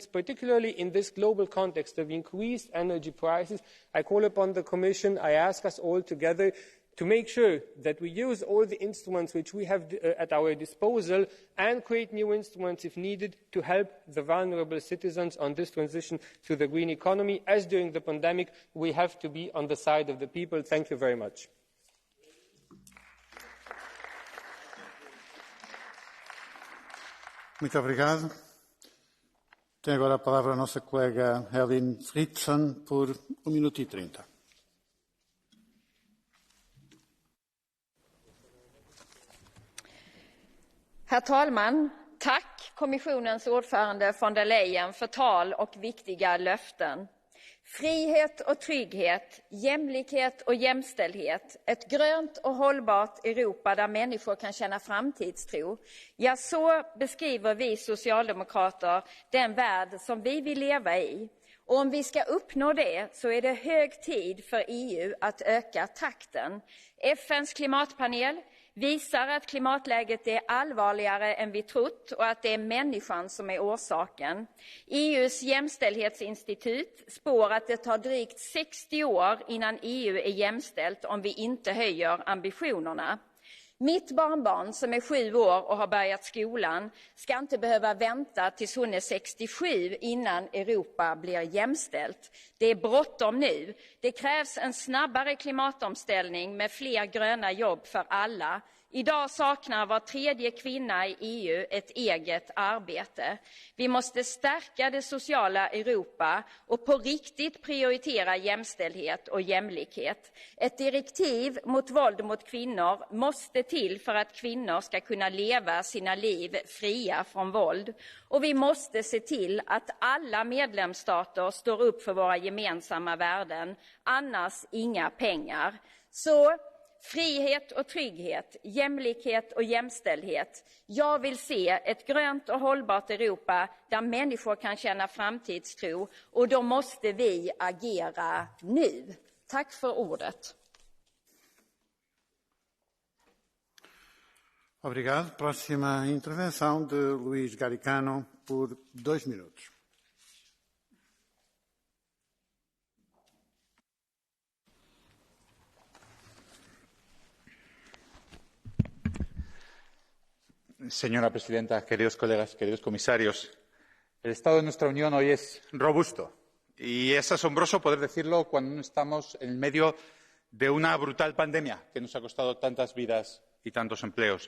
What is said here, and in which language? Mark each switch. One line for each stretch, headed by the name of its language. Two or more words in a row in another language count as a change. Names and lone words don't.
English: Particularly in this global context of increased energy prices, I call upon the Commission, I ask us all together to make sure that we use all the instruments which we have at our disposal and create new instruments if needed to help the vulnerable citizens on this transition to the green economy. As during the pandemic, we have to be on the side of the people. Thank you very much.
Portuguese: Muito obrigado. Tem agora a palavra a nossa colega Helen Fritzon por 1 minuto e 30.
Swedish: Herr talman! Tack kommissionens ordförande von der Leyen för tal och viktiga löften. Frihet och trygghet, jämlikhet och jämställdhet, ett grönt och hållbart Europa där människor kan känna framtidstro. Ja, så beskriver vi socialdemokrater den värld som vi vill leva i. Och om vi ska uppnå det så är det hög tid för EU att öka takten. FNs klimatpanel visar att klimatläget är allvarligare än vi trott och att det är människan som är orsaken. EUs jämställdhetsinstitut spår att det tar drygt 60 år innan EU är jämställt om vi inte höjer ambitionerna. Mitt barnbarn som är 7 år och har börjat skolan ska inte behöva vänta tills hon är 67 innan Europa blir jämställt. Det är bråttom nu. Det krävs en snabbare klimatomställning med fler gröna jobb för alla. Idag saknar var tredje kvinna i EU ett eget arbete. Vi måste stärka det sociala Europa och på riktigt prioritera jämställdhet och jämlikhet. Ett direktiv mot våld mot kvinnor måste till för att kvinnor ska kunna leva sina liv fria från våld. Och vi måste se till att alla medlemsstater står upp för våra gemensamma värden, annars inga pengar. Så frihet och trygghet, jämlikhet och jämställdhet. Jag vill se ett grönt och hållbart Europa där människor kan känna framtidstro, och då måste vi agera nu. Tack för ordet.
Portuguese: Obrigado. Próxima intervenção de Luís Garicano por 2 minutos.
Spanish: Señora presidenta, queridos colegas, queridos comisarios, el estado de nuestra Unión hoy es robusto y es asombroso poder decirlo cuando estamos en medio de una brutal pandemia que nos ha costado tantas vidas y tantos empleos.